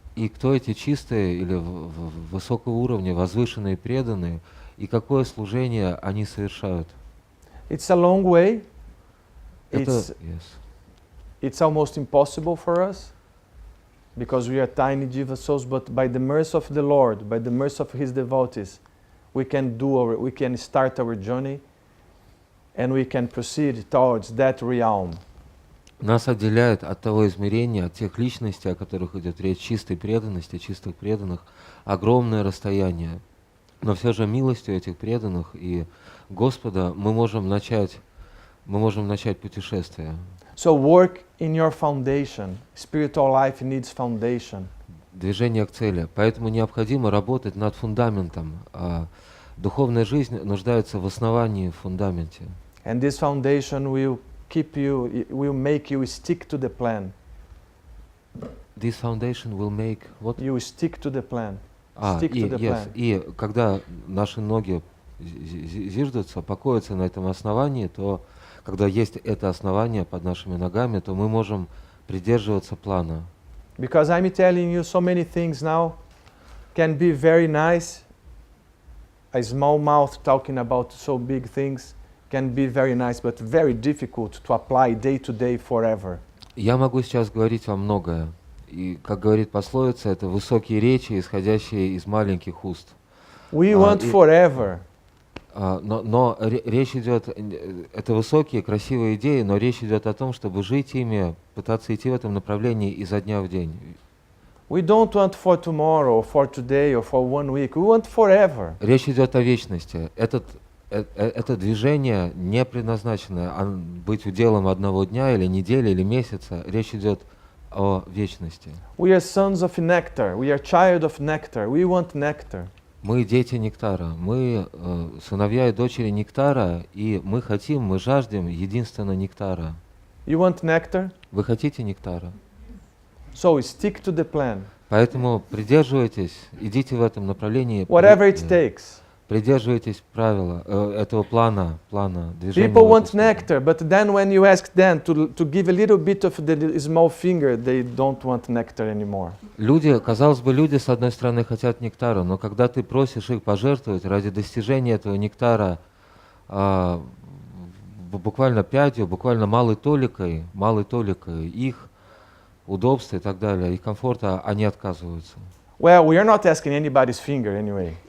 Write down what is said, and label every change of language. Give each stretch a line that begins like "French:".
Russian: И кто эти чистые или высокого уровня, возвышенные преданные, и какое служение они совершают?
English: It's a long way. It's almost impossible for us because we are tiny jiva souls, but by the mercy of the Lord, by the mercy of His devotees, we can start our journey, and we can proceed towards that realm.
Russian: Нас отделяет от того измерения, от тех личностей, о которых идет речь, чистой преданности, чистых преданных, огромное расстояние. Но все же милостью этих преданных и Господа мы можем начать путешествие.
English: So work in your foundation. Spiritual life needs foundation.
Russian: Движение к цели. Поэтому необходимо работать над фундаментом. Духовная жизнь нуждается в основании, в фундаменте.
English: And this foundation will make you stick to the plan. This foundation will make what? You stick to the plan. Stick to the plan.
Russian: И когда наши ноги зиждутся, покоятся на этом основании, то когда есть это основание под нашими ногами, то мы можем придерживаться плана.
English: Because I'm telling you, so many things now can be very nice. A small mouth talking about so big things can be very nice, but very difficult to apply day to day forever.
Russian: Я могу сейчас говорить вам многое. И, как говорит пословица, это высокие речи, исходящие из маленьких уст.
English: We want forever.
Russian: Но речь идет, это высокие, красивые идеи, но речь идет о том, чтобы жить ими, пытаться идти в этом направлении изо дня в день.
English: We don't want for tomorrow, for today, or for 1 week. We want forever.
Russian: Речь идет о вечности. Это движение не предназначено быть уделом одного дня или недели или месяца. Речь идет о вечности.
English: We are sons of nectar. We are child of nectar. We want nectar.
Russian: Мы дети нектара, мы сыновья и дочери нектара, и мы жаждем единственно нектара.
English: You want nectar?
Russian: Вы хотите нектара?
English: So stick to the plan.
Russian: Поэтому придерживайтесь, идите в этом направлении.
English: Whatever it takes.
Russian: Придерживайтесь правила этого плана движения.
English: People want nectar, but then when you ask them to give a little bit of the small finger, they don't want nectar anymore.
Russian: Люди, казалось бы, люди с одной стороны хотят нектара, но когда ты просишь их пожертвовать ради достижения этого нектара буквально пятью, буквально малой толикой их удобства и так далее, их комфорта, они отказываются.
English: Well, we are not asking anybody's finger anyway.